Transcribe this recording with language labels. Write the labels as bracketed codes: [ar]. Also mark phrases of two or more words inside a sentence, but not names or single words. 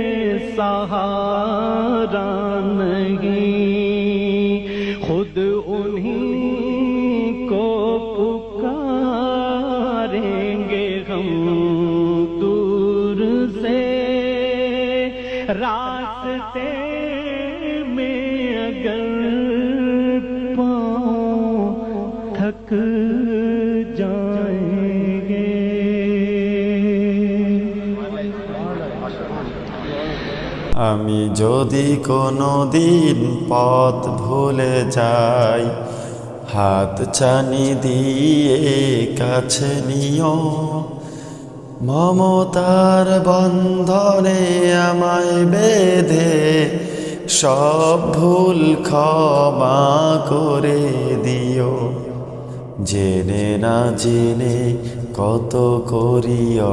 [ur] سہارا نہیں خود انہیں کو پکاریں گے ہم دور سے راستے میں اگر پاؤں تھک جائیں گے [bn] আমি যদি কোনো দিন পথ ভুলে যাই হাত ছানি দিয়ে কাছে নিও মমতার বন্ধনে আমায় বেঁধে সব ভুল ক্ষমা করে দিও জেনে না জেনে কত করি